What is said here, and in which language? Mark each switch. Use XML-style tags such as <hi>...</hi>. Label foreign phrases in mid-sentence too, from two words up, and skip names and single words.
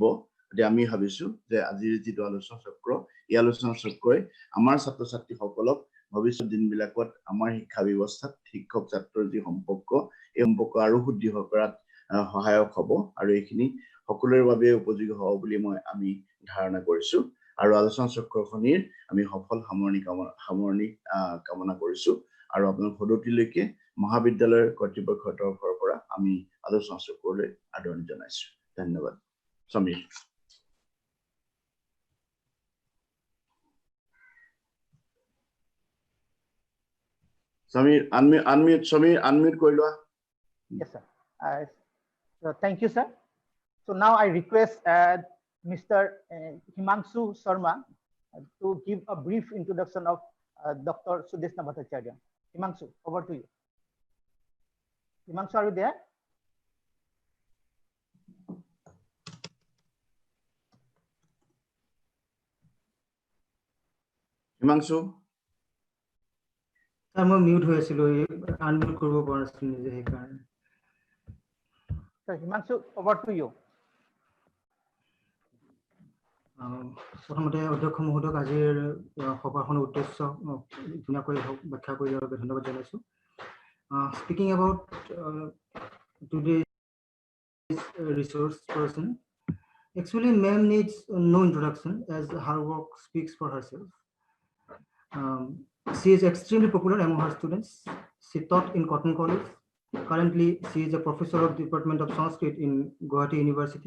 <as>গতিকে আমি ভাবিছোঁ যে আজিৰ যিটো আলোচনা চক্ৰ, এই আলোচনা চক্ৰই আমাৰ ছাত্ৰ ছাত্ৰীসকলক ভৱিষ্যত দিনবিলাকত আমাৰ শিক্ষা ব্যৱস্থাত শিক্ষক ছাত্ৰৰ যি সম্পৰ্ক, এই সম্পৰ্ক আৰু সুদৃঢ় কৰাত সহায়ক হ'ব আৰু এইখিনি সকলোৰে বাবে উপযোগী হ'ব বুলি আমি ধাৰণা কৰিছোঁ আৰু আলোচনা চক্ৰখনিৰ আমি সফল সামৰণি কামনা কৰিছোঁ আৰু আপোনালোক সদৌতিলৈকে মহাবিদ্যালয়ৰ কৰ্তৃপক্ষৰ তৰফৰ পৰা আমি আলোচনা চক্ৰলৈ আদৰণি জনাইছোঁ। ধন্যবাদ। সমীৰ। Unmute কৰি লোৱা।</as> <en>Yes, sir. So thank you, sir. So now I request Mr. Himanshu Sharma to give a brief introduction of Dr. Sudeshna Bhattacharya. Himanshu, over to you. Himanshu, are you there? Himanshu? I'm mute</en> <as>হৈছিল, unmute কৰিব পৰা নাছিল নিজে সেইকাৰণে।</as> <en>So Himanshu, over to you.</en> <as>প্ৰথমতে অধ্যক্ষ মহোদয়ক আজিৰ সভাখনৰ উদ্দেশ্য ধুনীয়াকৈ ব্যাখ্যা কৰি দিয়াৰ বাবে ধন্যবাদ জনাইছোঁ।</as> <en>Speaking about today's resource person, actually ma'am needs no introduction as her work speaks for herself. She is extremely popular among her students. She taught in Cotton College. Currently, she is a professor of the Department of Sanskrit in Guwahati University.</en>